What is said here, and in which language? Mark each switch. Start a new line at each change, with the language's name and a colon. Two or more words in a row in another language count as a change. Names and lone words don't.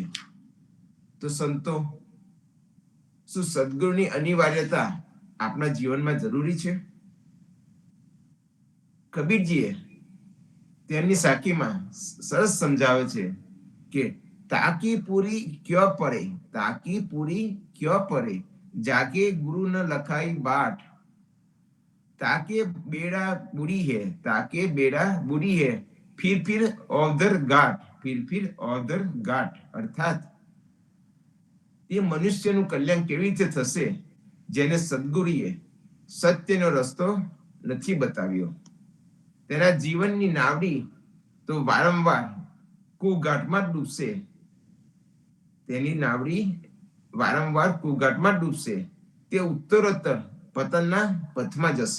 Gujarati: તો સંતો, શું સદગુરુની અનિવાર્યતા આપણા જીવનમાં જરૂરી છે? કબીરજીએ તેમની સાખીમાં સરસ સમજાવે છે કે
Hindi: ताकी पूरी क्यो पडे ताकी पूरी क्यो पडे जागे गुरु न लखाई बाट, ताके बेड़ा बुरी है, ताके बेड़ा बुरी है, फिर औदर घाट, फिर औदर घाट.
Gujarati: અર્થાત એ મનુષ્યનું કલ્યાણ કેવી રીતે થશે જેને સદગુરુએ સત્યનો રસ્તો નથી બતાવ્યો. તેના જીવનની નાવડી તો વારંવાર કુઘાટમાં જ ડૂબશે, તેની નાવડી વારંવાર કુઘાટમાં જ ડૂબશે, તે ઉત્તરોત્તર પતનના પથમાં જશે.